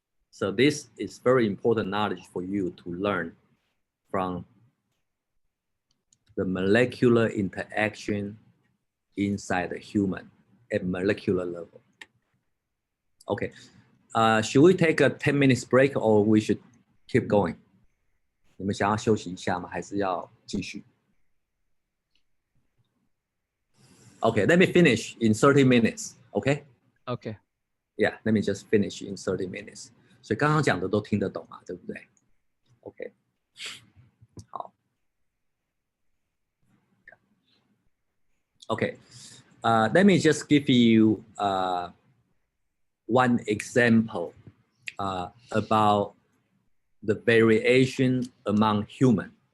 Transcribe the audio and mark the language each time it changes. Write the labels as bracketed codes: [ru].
[en] So this is very important knowledge for you to learn from the molecular interaction inside the human at molecular level. Okay, should we take a 10 minutes break or we should keep going? [zh] 你们想要休息一下吗？还是要继续？ [en] Okay, let me finish in 30 minutes. Okay? Okay. Yeah, let me just finish in 30 minutes. [zh] 所以刚刚讲的都听得懂嘛，对不对 ？OK， 好。 [en] Okay, let me just give you one example about the variation among human.